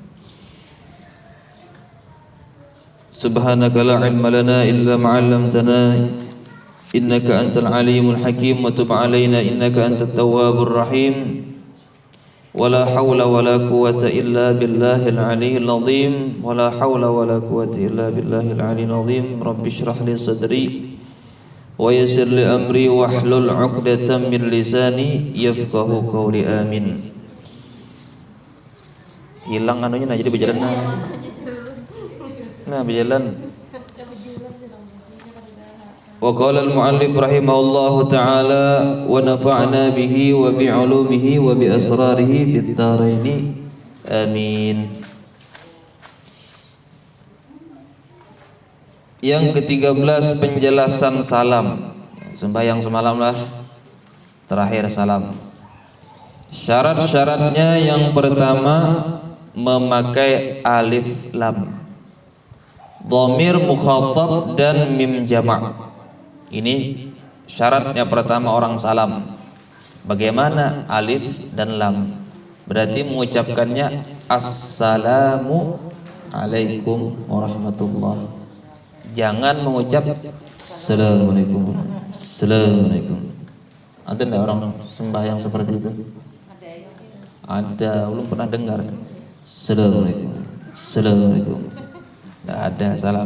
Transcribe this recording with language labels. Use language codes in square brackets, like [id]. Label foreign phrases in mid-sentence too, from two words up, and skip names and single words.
[ar] سبحانك لا علم لنا إلا ما علمتنا إنك أنت العليم الحكيم وتب علينا إنك أنت التواب الرحيم. ولا حول ولا قوة إلا بالله العلي العظيم. ولا حول ولا قوة إلا بالله العلي العظيم. رب اشرح لي صدري ويسر لي أمري واحلل عقدة من لساني يفقهوا قولي. Amin. [id] Hilang anunya nah jadi berjalan nah berjalan. [ar] وقال المؤلف رحمه الله تعالى ونفعنا به وبعلومه وبأسراره في الدارين. Amin. [id] Yang ke-13 penjelasan salam. Sembahyang semalam lah terakhir salam. Syarat-syaratnya yang pertama memakai [ar] ألف لام, ضمير مخاطب [id] dan [ar] ميم جمع'. [id] Ini syaratnya pertama orang salam. Bagaimana alif dan lam? Berarti mengucapkannya [ar] السلام عليكم ورحمة الله. [id] Jangan mengucap assalamualaikum. Assalamualaikum. Ada enggak orang sembahyang seperti itu? Ada, belum pernah dengar. Assalamualaikum. Assalamualaikum. Enggak ada salam.